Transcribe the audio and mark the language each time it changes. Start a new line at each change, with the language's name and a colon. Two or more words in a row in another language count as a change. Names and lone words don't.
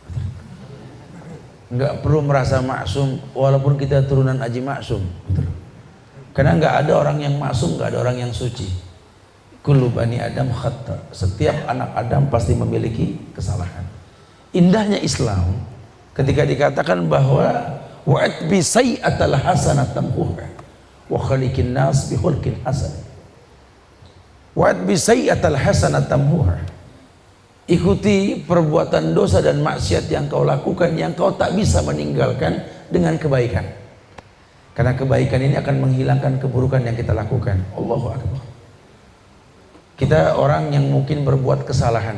Indonesian: Enggak perlu merasa maksum walaupun kita turunan Haji Maksum. Karena enggak ada orang yang maksum, enggak ada orang yang suci.
Arabic: كل بني آدم خطاء.
Indonesian: Setiap anak Adam pasti memiliki kesalahan. Indahnya Islam ketika dikatakan bahwa
Arabic: وأتبع السيئة الحسنة تمحها وخالق الناس بخلق حسن. وأتبع السيئة الحسنة تمحها.
Indonesian: Ikuti perbuatan dosa dan maksiat yang kau lakukan yang kau tak bisa meninggalkan dengan kebaikan. Karena kebaikan ini akan menghilangkan keburukan yang kita lakukan.
Arabic: الله أكبر.
Indonesian: Kita orang yang mungkin berbuat kesalahan.